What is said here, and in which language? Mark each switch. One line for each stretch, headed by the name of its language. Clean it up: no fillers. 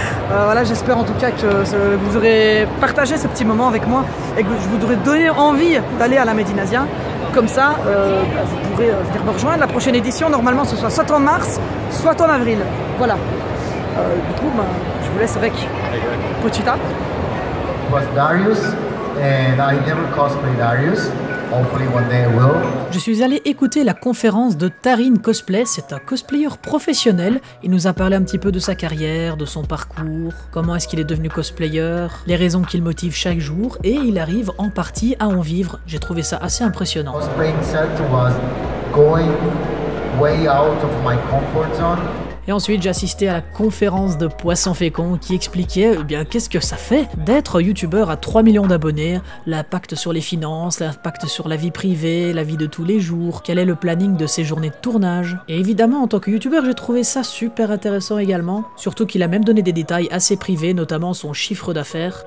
French: voilà, j'espère en tout cas que vous aurez partagé ce petit moment avec moi et que je vous aurais donné envie d'aller à la Médinazia. Comme ça, vous pourrez venir me rejoindre. La prochaine édition, normalement, ce sera soit en mars, soit en avril. Voilà. Du coup, je vous laisse avec Pochita.
English: Darius, and I never cosplay Darius. Hopefully one day I will.
French: Je suis allé écouter la conférence de Tarin Cosplay, c'est un cosplayer professionnel. Il nous a parlé un petit peu de sa carrière, de son parcours, comment est-ce qu'il est devenu cosplayer, les raisons qui le motivent chaque jour, et il arrive en partie à en vivre. J'ai trouvé ça assez impressionnant.
English: Cosplaying set was going way out of my comfort zone.
French: Et ensuite, j'ai assisté à la conférence de Poisson Fécond qui expliquait bien qu'est-ce que ça fait d'être youtubeur à 3 millions d'abonnés, l'impact sur les finances, l'impact sur la vie privée, la vie de tous les jours, quel est le planning de ses journées de tournage. Et évidemment, en tant que youtubeur, j'ai trouvé ça super intéressant également, surtout qu'il a même donné des détails assez privés, notamment son chiffre d'affaires.